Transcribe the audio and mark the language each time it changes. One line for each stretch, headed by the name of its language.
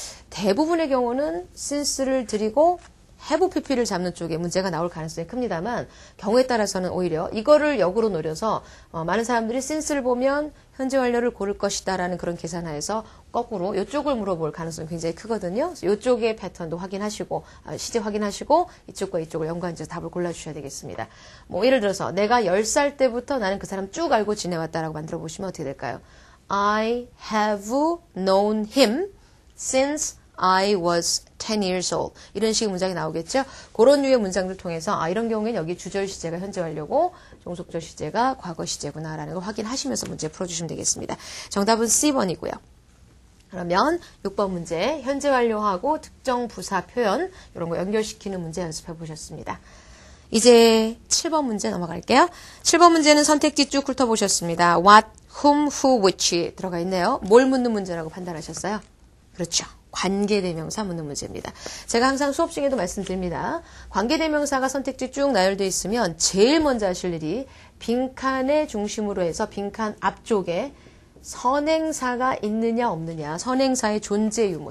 Korean: 대부분의 경우는 since를 드리고 have pp를 잡는 쪽에 문제가 나올 가능성이 큽니다만 경우에 따라서는 오히려 이거를 역으로 노려서 많은 사람들이 since를 보면 현재 완료를 고를 것이다 라는 그런 계산하에서 거꾸로 이쪽을 물어볼 가능성이 굉장히 크거든요. 이쪽의 패턴도 확인하시고 시제 확인하시고 이쪽과 이쪽을 연관지어서 답을 골라주셔야 되겠습니다. 뭐 예를 들어서 내가 10살 때부터 나는 그 사람 쭉 알고 지내왔다라고 만들어 보시면 어떻게 될까요?
English: I have known him since I was 10 years old.
Korean: 이런 식의 문장이 나오겠죠? 그런 류의 문장들 통해서 이런 경우에는 여기 주절 시제가 현재 완료고 종속절 시제가 과거 시제구나 라는 걸 확인하시면서 문제 풀어주시면 되겠습니다. 정답은 C번이고요. 그러면 6번 문제 현재 완료하고 특정 부사 표현 이런 거 연결시키는 문제 연습해 보셨습니다. 이제 7번 문제 넘어갈게요. 7번 문제는 선택지 쭉 훑어보셨습니다.
English: What, whom, who, which
Korean: 들어가 있네요. 뭘 묻는 문제라고 판단하셨어요? 그렇죠. 관계대명사 묻는 문제입니다. 제가 항상 수업 중에도 말씀드립니다. 관계대명사가 선택지 쭉 나열되어 있으면 제일 먼저 하실 일이 빈칸의 중심으로 해서 빈칸 앞쪽에 선행사가 있느냐 없느냐, 선행사의 존재 유무.